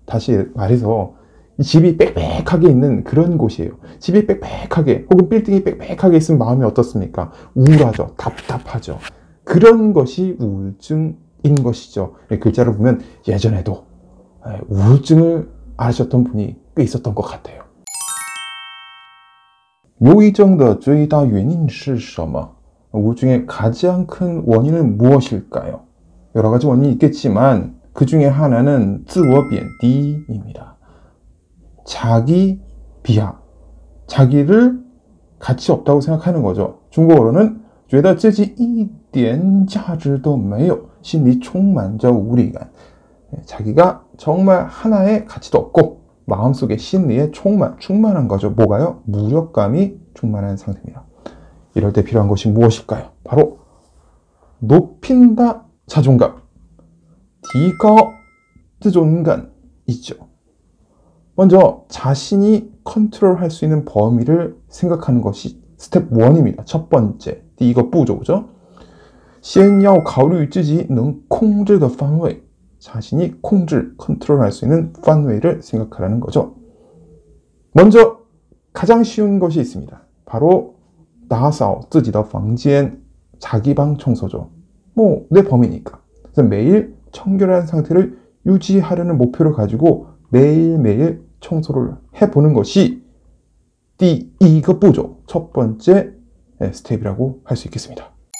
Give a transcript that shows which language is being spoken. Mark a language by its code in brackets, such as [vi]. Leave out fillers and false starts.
[ko] 다시 말해서 집이 빽빽하게 있는 그런 곳이에요. 집이 빽빽하게 혹은 빌딩이 빽빽하게 있으면 마음이 어떻습니까? 우울하죠. 답답하죠. 그런 것이 우울증인 것이죠. 글자를 보면 예전에도 우울증을 앓으셨던 분이 꽤 있었던 것 같아요. [zh] 忧郁症的最大原因是什么? [ko] 우울증의 가장 큰 원인은 무엇일까요? 여러 가지 원인이 있겠지만 그 중에 하나는 [zh] 自我贬低 [ko] 입니다. 자기 비하, 자기를 가치 없다고 생각하는 거죠. 중국어로는 [zh] 觉得自己一点价值都没有, [ko] 심리 [zh] 充满着无力感. [ko] 자기가 정말 하나의 가치도 없고 마음속에 심리에 충만한 거죠. 뭐가요? 무력감이 충만한 상태입니다. 이럴 때 필요한 것이 무엇일까요? 바로 높인다 자존감, [zh] 提高自尊感 [ko] 있죠. 먼저 자신이 컨트롤할 수 있는 범위를 생각하는 것이 스텝 1입니다. 첫 번째, [zh] 第一个步骤 [ko] 죠. [zh] 先要考虑自己能控制的范围. [ko] 자신이 컨트롤할 수 있는範圍를 생각하라는 거죠. 먼저 가장 쉬운 것이 있습니다. 바로 [zh] 打扫自己的房间, [ko] 자기 방 청소죠. 내 범위니까. 그래서 매일 청결한 상태를 유지하려는 목표를 가지고 매일매일 청소를 해보는 것이 [zh] 第一个步骤, [ko] 첫 번째 스텝이라고 할 수 있겠습니다.